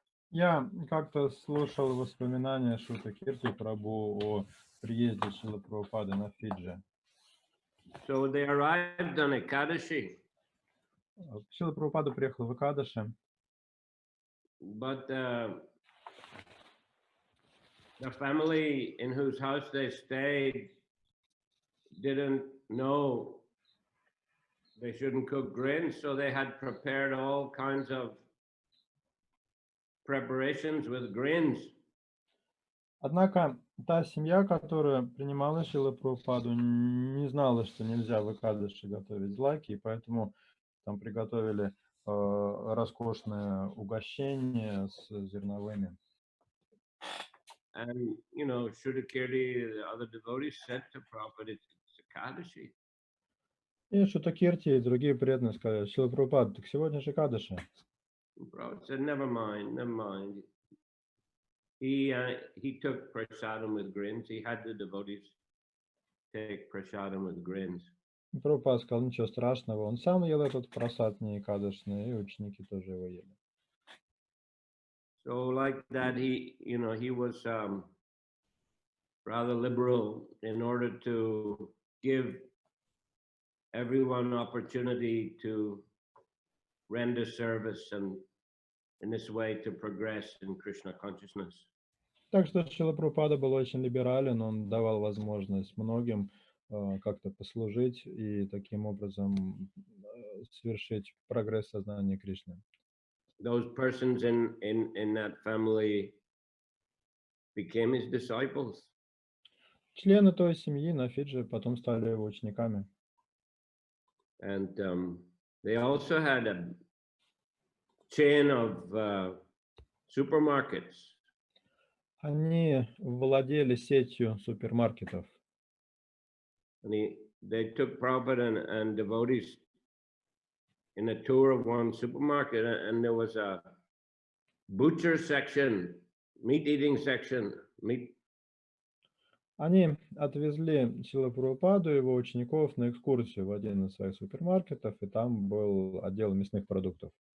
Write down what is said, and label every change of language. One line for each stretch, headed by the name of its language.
Russian: Я как-то слушал воспоминания Шута Кирти Прабху о приезде Шрилы Прабхупады на Фиджи.
English: So they arrived on Ekadashi,
Russian: Шрила Прабхупада приехал в Экадаши,
English: but the family in whose house they stayed didn't know they shouldn't cook grains, so they had prepared all kinds of preparations with grains.
Russian: Однако та семья, которая принимала Шрилу Прабхупаду, не знала, что нельзя в Экадаши готовить злаки, и поэтому там приготовили роскошное угощение с зерновыми.
English: And, you know, Kirti, the other devotees said to Prabhupada, it's Ekadashi.
Russian: И Шута Кирти и другие преданные сказали: Шрила Прабхупада, так сегодня же Экадаши.
English: Prabhupada said, never mind, never mind. He took prasadam with grins. He had the devotees take prasadam with grins.
Russian: Прабхупада сказал: ничего страшного, он сам ел этот прасад не Экадашный, и ученики тоже его ели.
English: So like that, he was rather liberal in order to give everyone opportunity to render service and in this way to progress in Krishna consciousness.
Russian: Так что Шрила Прабхупада был очень либерален, он давал возможность многим как-то послужить и таким образом совершить прогресс сознания Кришны.
English: Those persons in that family became his disciples.
Russian: Члены той семьи на Фиджи потом стали его учениками.
English: And they also had a chain of supermarkets.
Russian: Они владели сетью супермаркетов.
English: And they took Prabhupada and devotees in a tour of one supermarket, and there was a butcher section, meat eating section, meat.
Russian: Они отвезли Шрилу Прабхупаду и его учеников на экскурсию в один из своих супермаркетов, и там был отдел мясных продуктов.